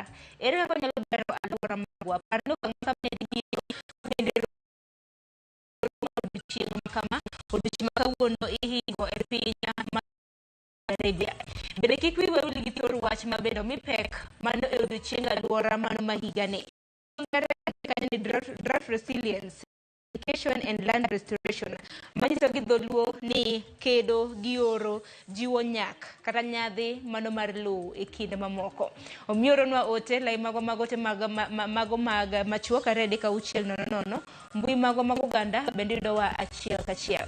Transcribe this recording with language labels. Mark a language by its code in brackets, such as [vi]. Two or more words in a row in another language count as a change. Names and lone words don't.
[luo] Ere kaka wanyalo bero aluora magwa? Parno kama bende odiochieng' kama odiochieng' makawuono ihingo e piny Arabia. Bende kik wiwa wil gi thor wach mabedo mipek mano e odiochieng' aluora mano ma higani. [en] Drought resilience, education and land restoration. [luo] Manyiso gi dholuo ni kedo gi oro jiwo nyak kata nyadhi mano mar lowo e kinde mamoko. Omiyo oronwa ote lai mago mag machuok aredi ka uchiel nono mbui mago mag Uganda bende yudowa achiel kachiel.